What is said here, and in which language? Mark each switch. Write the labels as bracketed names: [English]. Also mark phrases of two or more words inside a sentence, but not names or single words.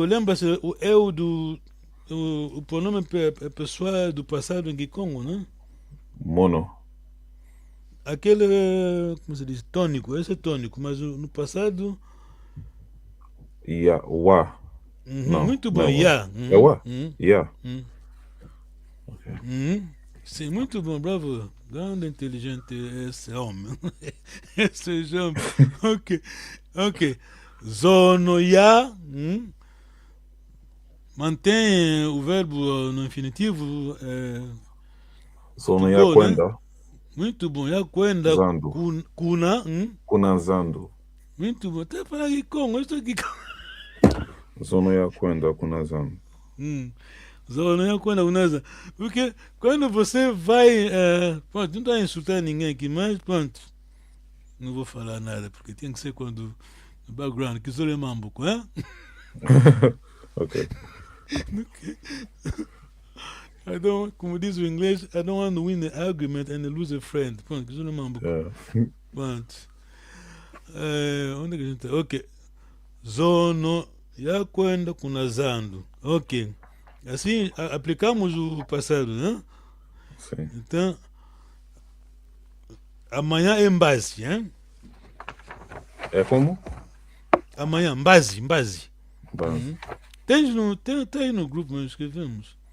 [Portuguese] Lembra-se o eu o pronome pessoal do passado em Kikongo, né? Mono. Aquele, como se diz, tônico. Esse é tônico, mas no passado... Wa. Não, muito bom, não, ya. É wa? Ya. Sim, muito bom, bravo. Grande inteligente esse homem. Esse homem. Ok. [Kongo] Zono ya. [Portuguese] Mantém o verbo no infinitivo. [Kongo] Zono ya kwenda. [Portuguese] Né? Muito bom. [Kongo] Ya kwenda. [Portuguese] Zando. Kuna. [Kongo] Kuna zando. [Portuguese] Muito bom. Até falar Kikongo. Eu estou aqui. [Kongo] Zono ya kwenda kuna zando. [Portuguese] Zona é quando unasa. Porque quando você vai. Pronto, não estou a insultar ninguém aqui, mas pronto. Não vou falar nada, porque tem que ser quando. No background, que Zona é mambuco, hein? Ok. [English] I don't, [Portuguese] como diz o inglês, [English] I don't want to win the argument and lose a friend. [Portuguese] Pronto, que Zona é mambuco. Pronto. Onde é que a gente tá? Ok. [Kongo] Zono ya kwenda kunazando. [Portuguese] Ok. Assim, aplicamos o passado, né? Sim. Então, amanhã é mbase, hein? É como? Amanhã, mbase. Base. Tem aí no grupo, nós escrevemos.